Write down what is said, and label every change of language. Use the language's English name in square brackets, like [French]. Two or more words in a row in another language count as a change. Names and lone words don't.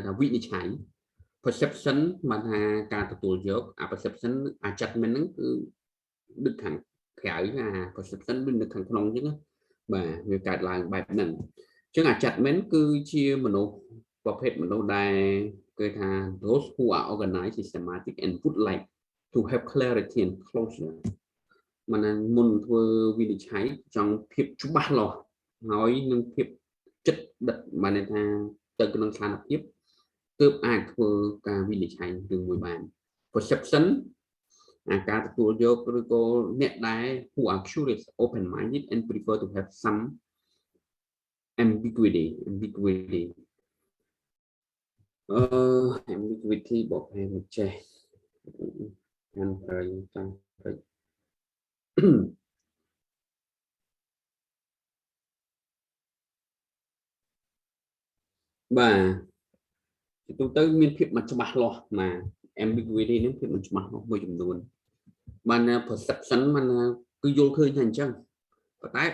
[Khmer] ថាវិនិច្ឆ័យ perception បានថាការទទួលយកអា perception អា judgment ហ្នឹងគឺដឹកខាងក្រៅអា perception វានៅខាងក្នុងអញ្ចឹងបាទវាកើតឡើង បែបហ្នឹងអញ្ចឹងអា judgment គឺជាមនុស្សប្រភេទមនុស្សដែលគេថា [English] those who are organized systematic and would like to have clarity and closure [Khmer] មុនធ្វើវិនិច្ឆ័យចង់ភាពច្បាស់លាស់ហើយនឹងភាពចិត្តដឹកបានន័យថាទៅក្នុងស្ថានភាពទើបអាចធ្វើការវិនិច្ឆ័យរឿងមួយបាន perception អាការទទួលយកឬក៏អ្នកដែល [English] who are curious open minded and prefer to have some ambiguity ambiguity [Khmer] បកប្រែមិនចេះខាងក្រោយចង់ទៅបាទទូទៅមានភាពមិនច្បាស់លាស់ណា ambiguity នេះភាពមិនច្បាស់លាស់មួយចំនួនបាន perception បានគឺយល់ឃើញថាអញ្ចឹងប៉ុន្តែ